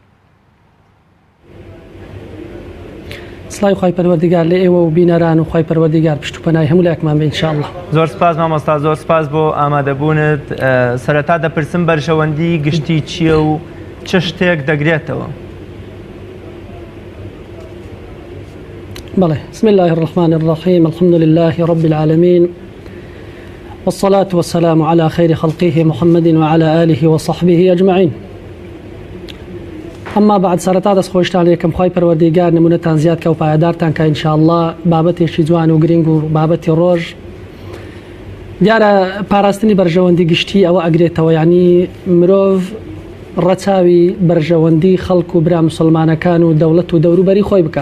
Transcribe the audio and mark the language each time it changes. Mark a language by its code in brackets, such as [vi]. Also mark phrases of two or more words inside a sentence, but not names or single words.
[ckb] سڵاوی خوای پەروەردگار لە ئێوە و بینەران و خوای پەروەردگار پشت و پەنای هەموو لایەکمان بێ ئینشاءالله. زۆر سپاس مامۆستا، زۆر سپاس بۆ ئامادەبوونت. سەرەتا دەپرسم بەرژەوەندی گشتی چییە و چ شتێک دەگرێتەوە؟ بەڵێ، [ar] بسم الله الرحمن الرحيم، الحمد لله رب العالمين، والصلاة والسلام على خير خلقه محمد وعلى آله وصحبه أجمعين. ئەمما بعد [ckb] سەرەتا دەستخۆشتان یەکەم خوای پەروەردگار نمونەتان زیاد کە و پایەدارتان کە ئینشاءالله بابەتێکی جوان و گرنگ و بابەتی ڕۆژ. دیارە پاراستنی بەرژەوەندی گشتی ئەوە ئەگرێتەوە، یعنی مرۆڤ ڕەچاوی بەرژەوەندی خەڵک و برا مسلمانەکان و دەوڵەت و دەوروبەری خۆی بکە.